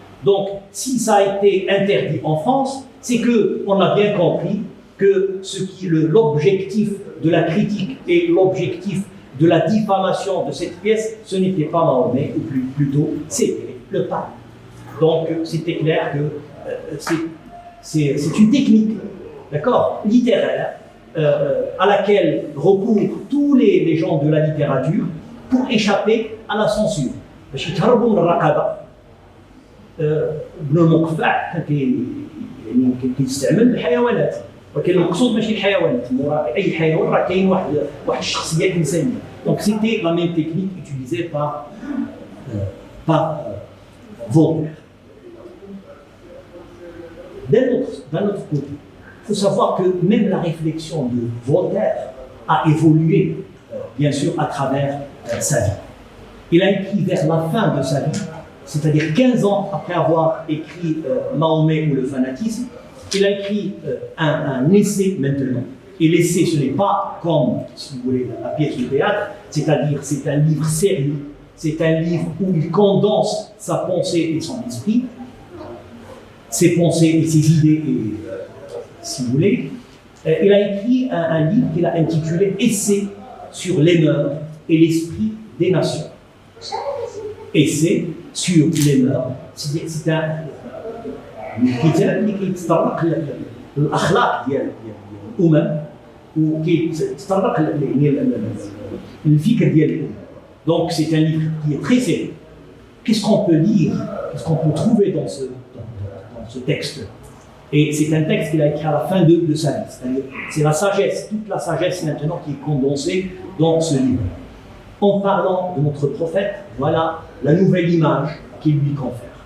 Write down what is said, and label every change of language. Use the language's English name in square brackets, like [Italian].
[French] Donc, si ça a été interdit en France, c'est qu'on a bien compris que l'objectif de la critique et l'objectif de la diffamation de cette pièce, ce n'était pas Mahomet, ou plutôt, c'était le pape. Donc, c'était clair que c'est une technique, d'accord, littéraire, à laquelle recourent tous les gens de la littérature pour échapper à la censure. [Arabic] باش يتهربوا من الرقابه. ابن المقفع يعني كيستعمل الحيوانات، ولكن المقصود ماشي الحيوانات، اي حيوان راه كاين واحد الشخصيه انسانيه. [French] Donc c'était la même technique utilisée par Voltaire. D'un autre côté, il faut savoir que même la réflexion de Voltaire a évolué, bien sûr, à travers sa vie. Il a écrit vers la fin de sa vie, c'est-à-dire 15 ans après avoir écrit Mahomet ou le fanatisme, il a écrit un essai maintenant. Et l'essai, ce n'est pas comme, si vous voulez, la pièce de théâtre, c'est-à-dire c'est un livre sérieux, c'est un livre où il condense sa pensée et son esprit, ses pensées et ses idées, si vous voulez. Il a écrit un livre qu'il a intitulé Essai sur les mœurs et l'esprit des nations. Essai sur les mœurs, c'est un [Arabic] كتاب اللي كيتطرق للاخلاق ديال الامم وكيتطرق للفكر ديال الامم. [French] Donc c'est un livre qui est très sérieux. Qu'est-ce qu'on peut lire, qu'est-ce qu'on peut trouver dans ce texte? Et c'est un texte qu'il a écrit à la fin de sa vie. C'est la sagesse, toute la sagesse maintenant qui est condensée dans ce livre. En parlant de notre prophète, voilà la nouvelle image qu'il lui confère.